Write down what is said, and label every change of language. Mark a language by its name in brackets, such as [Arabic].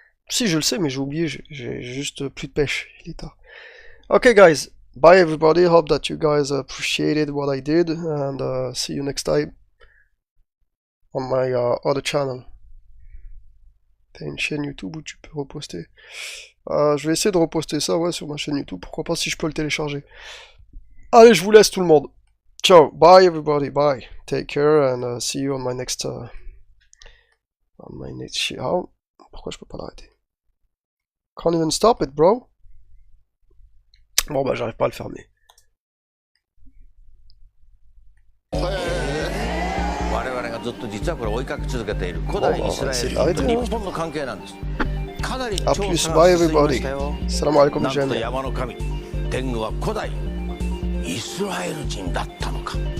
[French] Si je le sais mais j'ai oublié, j'ai juste plus de pêche, il est tard. [English] Okay guys, bye everybody, hope that you guys appreciated what I did and see you next time on my other channel. [French] T'as une chaîne YouTube où tu peux reposter. Je vais essayer de reposter ça, ouais, sur ma chaîne YouTube, pourquoi pas si je peux le télécharger. Allez, je vous laisse tout le monde. [English] Ciao, bye everybody, bye. Take care and see you on my next shit. How? [French] Pourquoi je peux pas l'arrêter? [English] Can't even stop it, bro. [French] Bon bah j'arrive pas à le fermer. [Japanese] 我々がずっと実はこれ追いかけ続けている古代イスラエルと日本の関係なんです。かなり調査が進みましたよ。なんと山の神天狗は古代イスラエル人だったのか。